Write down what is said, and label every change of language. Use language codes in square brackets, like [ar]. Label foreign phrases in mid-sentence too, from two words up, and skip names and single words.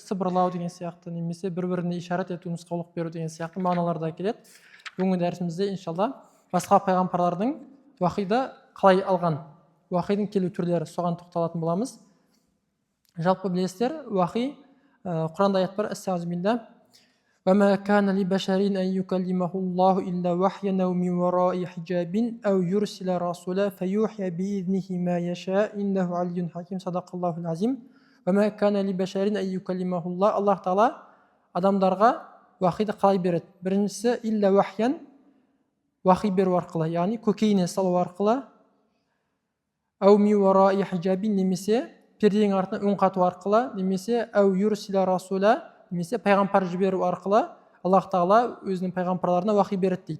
[kk] Сыбырлау деген сияқты, немесе бір-біріне ишарат ету, нұсқаулық беру деген сияқты мағыналарда келеді. Бүгінгі дәрісімізде иншалла басқа пайғамбарлардың уахиды қалай алған, уахидің келу түрлері, соған тоқталатын боламыз. Жалпы білесіздер, уахи Құранда аят бар: [ar] وما كان لبشر أن يكلمه الله إلا وحيا أو من وراء حجاب أو يرسل رسولا فيوحي بإذنه ما يشاء إنه علي حكيم صدق الله العظيم. وما كان لبشر أن يكلمه الله الله تعالى [kk] адамдарға уахиды қалай береді? Біріншісі [ar] إلا وحيا, [kk] уахи беру арқылы, яғни көкейіне салу арқылы, [ar] أو من وراء حجاب, [kk] немесе перденің артына үн қату арқылы, немесе [ar] أو يرسل رسولا, [kk] немесе пайғамбар жіберу арқылы Аллах тағала өзінің пайғамбарларына уахи береді дейді.